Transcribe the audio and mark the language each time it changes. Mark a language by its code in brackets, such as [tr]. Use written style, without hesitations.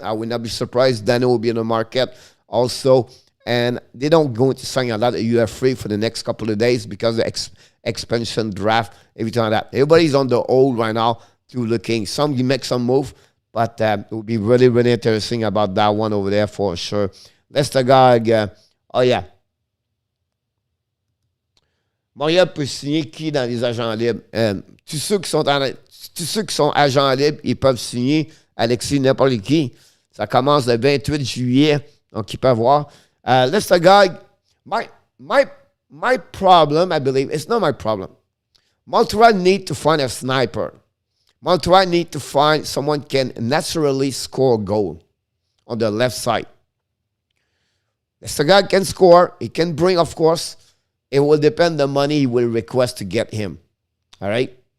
[en] I will not be surprised. Daniel will be in the market also, and they don't go to sign a lot of UF3 for the next couple of days because of the expansion draft, everything like that. Everybody's on the hold right now. to the Kings. Some you make some move, but it will be really, really interesting about that one over there for sure. Let's oh yeah. [fr] Montréal peut signer qui dans les agents libres? Tous ceux qui sont agents libres, ils peuvent signer Alexis n'importe qui. Ça commence le 28 juillet, donc ils peuvent voir. [en] My problem, I believe, it's not my problem. Montreal need to find a sniper. Montreal need to find someone can naturally score a goal on the left side. Lestergaard can score. He can bring, of course. It will depend the money he will request to get him. All right?